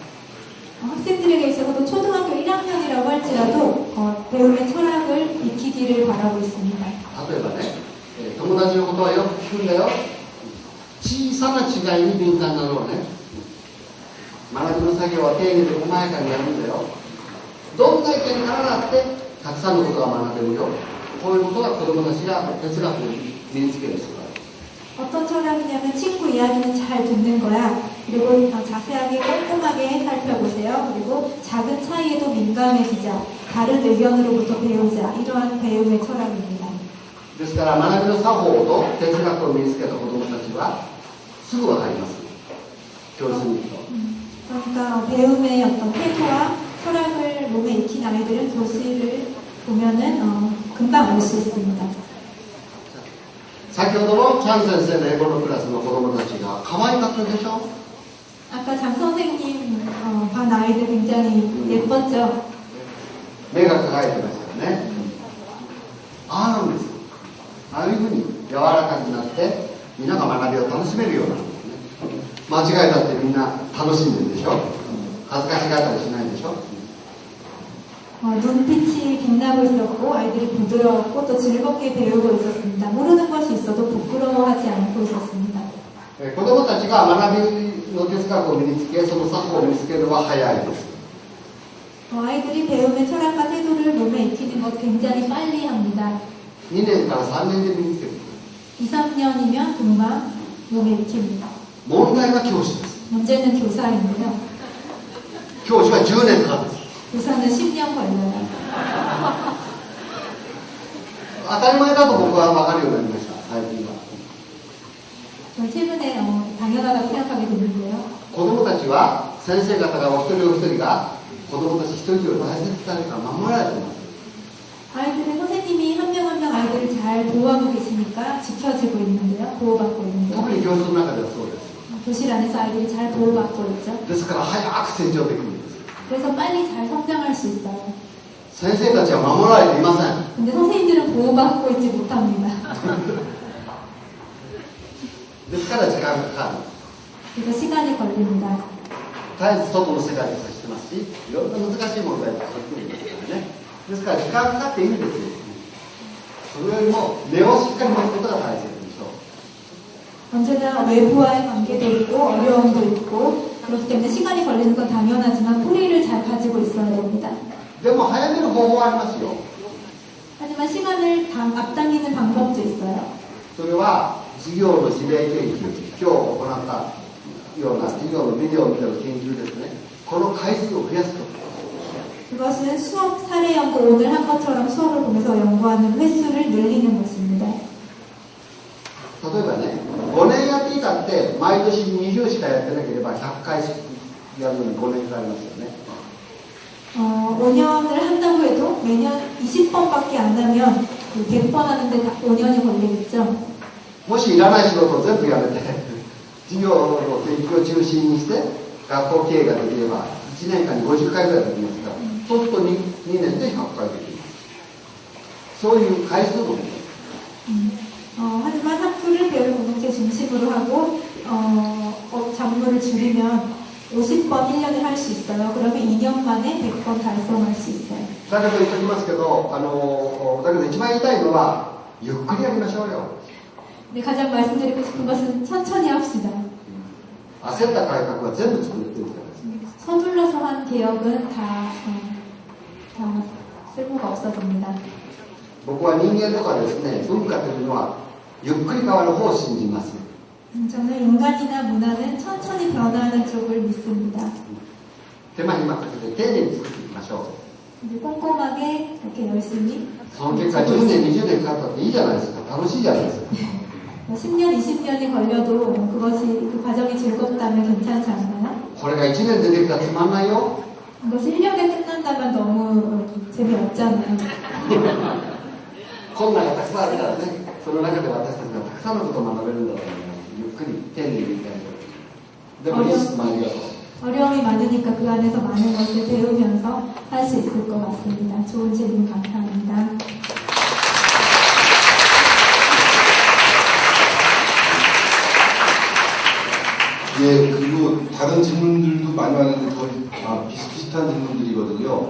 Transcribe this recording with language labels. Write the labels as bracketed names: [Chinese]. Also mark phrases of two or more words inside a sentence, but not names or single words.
[Korean] 학생들에게 있어서도 초등학교 1학년이라고 할지라도 배움의 철학을 익히기를 바라고 있습니다. [Japanese] 例えばね、友達のことはよく聞くんだよ。小さな違いに敏感なのはね、学びの作業は丁寧で細やかにやるんだよ。どんな意見からだってたくさんのことが学べるよ。こういうことが子供たちが哲学を身につける必要がある。 [Korean] 어떤 철학이냐면 친구 이야기는 잘 듣는 거야. 그리고 자세하게 꼼꼼하게 살펴보세요. 그리고 작은 차이에도 민감해지자. 다른 의견으로부터 배우자. 이러한 배움의 철학입니다. [Japanese] ですから学びの作法と哲学を身につけた子供たちはすぐ分かります。教室に行くと。 [Korean] 그러니까 배움의 어떤 태도와 철학을 몸에 익힌 아이들은 교실을 보면은 금방 알 수 있습니다. [Japanese] 先ほどのチャン先生の英語のクラスの子供たちが可愛かったでしょ。 [Korean] 아까 장 선생님 반 아이들 굉장히 예뻤죠. [Japanese] 目が輝いてましたよね。ああなんです。ああいうふうに柔らかくなってみんなが学びを楽しめるようになるんですね。間違いだってみんな楽しんでるでしょ。恥ずかしがったりしないでしょ。 [Korean] 눈빛이 빛나고 있었고 아이들이 부드러웠고 또 즐겁게 배우고 있었습니다. 모르는 것이 있어도 부끄러워하지 않고 있었습니다. [Japanese] 子供たちが学びの哲学を身につけ、その作法を身につけるのは早いです。 [Korean] 아이들이 배움의 철학과 태도를 몸에 익히는 것 굉장히 빨리 합니다. [Japanese] 2 年から3年で身につけてくる。 [Korean] 2, 3년이면 금방 몸에 익힙니다. [Japanese] 問題は教師です。 [Korean] 문제는 교사입니다. [Japanese] 教師は10年間です。 [Korean] 교사는 10년 걸려요. [Japanese] 当たり前だと僕は分かるようになりました、最近は。 [Korean] 전 최근에 당연하다고 생각하게 됐는데요. [Japanese] 子供たちは先生方がお一人お一人が子供たち一人一人大切にされるから守られています。 [Korean] 아이들은 선생님이 한 명 한 명 아이들을 잘 보호하고 계시니까 지켜지고 있는데요. 보호받고 [Japanese] 特 [Korean] 있는데요. [Japanese] に教室の中ではそうです。 [Korean] 교실 안에서 아이들이 잘 보호받고 있죠. [Japanese] ですから早く成長できるんです。 [Korean] 그래서 빨리 잘 성장할 수 있어요. [Japanese] 先生たちは守られていません。 [Korean] 근데 선생님들은 보호받고 있지 못합니다. [Japanese] ですから時間がかかる。 [Korean] 그래서 시간이 걸립니다. [Japanese] 絶えず外の世界と接してますし、いろんな難しい問題が起きてくるんですからね。ですから時間がかかっていいんですよ。それよりも根をしっかり持つことが大切でしょう。 [Korean] 언제나 외부와의 관계도 있고 어려움도 있고 그렇기 때문에 시간이 걸리는 건 당연하지만 뿌리를 잘 가지고 있어야 됩니다. [Japanese] でも早める方法はありますよ。 [Korean] 하지만 시간을 앞당기는 방법도 있어요. [Japanese] それは授業の事例研究、今日行ったような授業のビデオを見ての研究ですね。この回数を増やすと。 [Korean] 그것은 수업 사례 연구 오늘 한 것처럼 수업을 보면서 연구하는 횟수를 늘리는 것입니다. [Japanese] 例えばね、5年やっていたって毎年20しかやってなければ100回やるのに5年かかりますよね。 [Korean] 5년을 한다고 해도 매년 20번밖에 안 하면 100번 하는데 5년이 걸리겠죠. [Japanese] もしいらない仕事を全部やめて授業の研究を中心にして学校経営ができれば1年間に50回ぐらいできますから、そうすると 2年で100回できます。そういう回数の問題。 [Korean] 하지만 학교를 배울 공동체 중심으로 하고 작물을 줄이면 50번 1년을 할 수 있어요. 그러면 2년 만에 100번 달성할 수 있어요. [Japanese] だけど言っておきますけど、だけど一番言いたいのはゆっくりやりましょうよ。 [Korean] 근데 가장 말씀드리고 싶은 것은 천천히 합시다. [Japanese] 焦った改革は全部作ってるからです。 [Korean] 서둘러서 한 개혁은 다 쓸모가 없어집니다. [Japanese] 僕は人間とかですね、文化というのはゆっくり変わる方を信じます。 [Korean] 저는 인간이나 문화는 천천히 변화하는 쪽을 믿습니다. [Japanese] 手間暇かけて丁寧に作っていきましょう。 [Korean] 이제 꼼꼼하게 이렇게 열심히 [Japanese] その結果10年20年かかったっていいじゃないですか。楽しいじゃないですか。 [Korean] 10년, 20년이 걸려도 그것이 그 과정이 즐겁다면 괜찮지 않나요? [Japanese] これが1年でできたらつまんないよ。 [Korean] 이것이 1년에 끝난다면 너무 재미없잖아요. [Japanese] 困難がたくさんあるからね、その中で私たちがたくさんのことを学べるんだと思います。ゆっくり丁寧にいきたいと。でもいい質問ありがとう。 [Korean] 어려움이 많으니까 그 안에서 많은 것을 배우면서 할 수 있을 것 같습니다. 좋은 질문 감사합니다. 예, 그리고 다른 질문들도 많이 왔는데 거의 비슷비슷한 질문들이거든요.